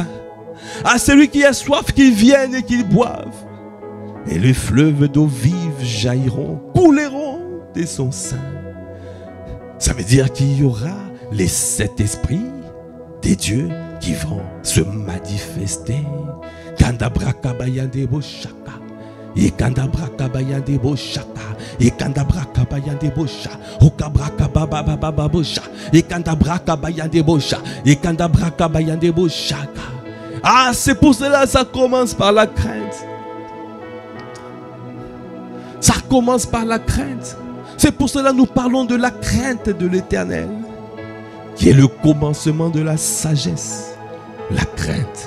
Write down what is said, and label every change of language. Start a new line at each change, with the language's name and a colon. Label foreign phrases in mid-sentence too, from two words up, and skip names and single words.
French: À celui qui a soif, qu'il vienne et qu'il boive. Et les fleuves d'eau vive jailliront, couleront de son sein. Ça veut dire qu'il y aura les 7 esprits des dieux qui vont se manifester. Kandabrakabayande boshaka. Et kandabrakabayande boshaka. Et kandabrakabayande bosha. Okabrakababababa bosha. Et kandabrakabayande bosha. Et kandabrakabayande boshaka. Ah, c'est pour cela que ça commence par la crainte. Ça commence par la crainte. C'est pour cela que nous parlons de la crainte de l'Éternel, qui est le commencement de la sagesse. La crainte.